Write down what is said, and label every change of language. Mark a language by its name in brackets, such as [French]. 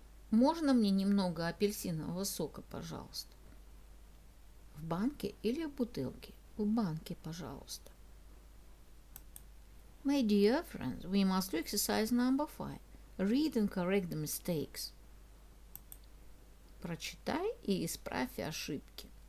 [Russian] Можно мне немного апельсинового сока, пожалуйста? В банке или в бутылке? В банке, пожалуйста. [English] My dear friends, we must do exercise number 5. Read and correct the mistakes. [Russian] Прочитай и исправь ошибки.